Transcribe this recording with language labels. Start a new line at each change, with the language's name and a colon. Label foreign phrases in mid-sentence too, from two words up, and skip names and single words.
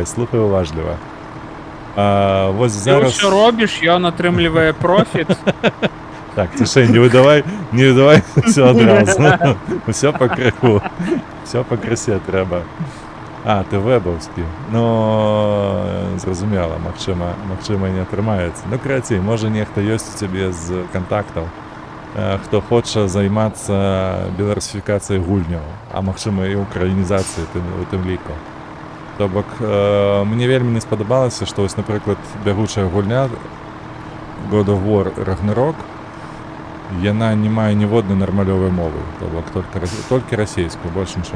Ukrainian: Слухай уважливо. Ось Ти зараз... все робиш, і він отримує профіт. Так, тише, не видавай все одразу. Все по криху. Все по красе треба. А, ти вебовський. Ну, зрозуміло,
Belarusian: магчыма не атрымаецца. Ну, короче, може нехто ёсць у цябе з контактаў, хто хоча займацца беларусіфікацыяй гульняў, а магчыма і украінізацыяй у тым ліку. То бок, мне вельмі не спадабалася, што вось, напрыклад, бягучая гульня God of War Ragnarok, Яна не мае ніводнай нармалёвай мовы, то бок толькі расейскую, больш нічога.